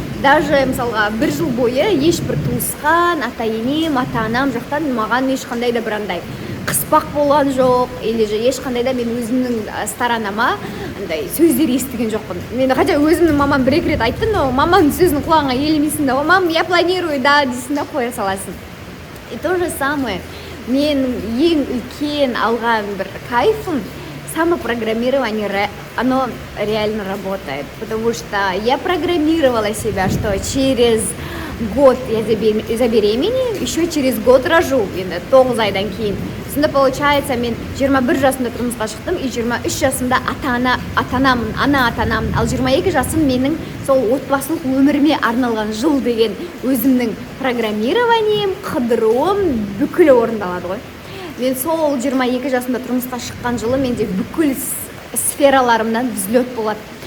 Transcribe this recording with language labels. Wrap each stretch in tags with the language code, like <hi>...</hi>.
<kk>Даже, мысалға, 1 жыл бойы ешбір туысқан, ата-енем, ата-анам жақтан маған ешқандай да бірандай қыспақ болған жоқ, или же ешқандай да мен өзімнің сторонама сөздер естіген жоқпын. Мен хотя өзімнің мамам 1-2 рет айтты, но маманың сөзінің құлағына елемейсің да, мам,</kk> <ru>я планирую,</ru> <kk>да, дейсің да, қоя саласың.</kk> <ru>И то же самое,</ru> <kk>менің ең үлкен алған бір кайфым</kk> <ru>самопрограммирование, оно реально работает, потому что я программировала себя, что через год я забеременею, еще через год рожу,</ru> <kk>енді 9 айдан кейін. Сонда получается, мен 21 жасымда тұрмысқа шықтым, и 23 жасымда ана атанамын, ал 22 жасым менің сол отбасылық өміріме арналған жыл деген өзімнің программированием, қыдыруым бүкілі орындалады ғой. Мен сол 22 жасымда тұрмысқа шыққан жылы менде бүкіл сфераларымнан взлет болады.</kk>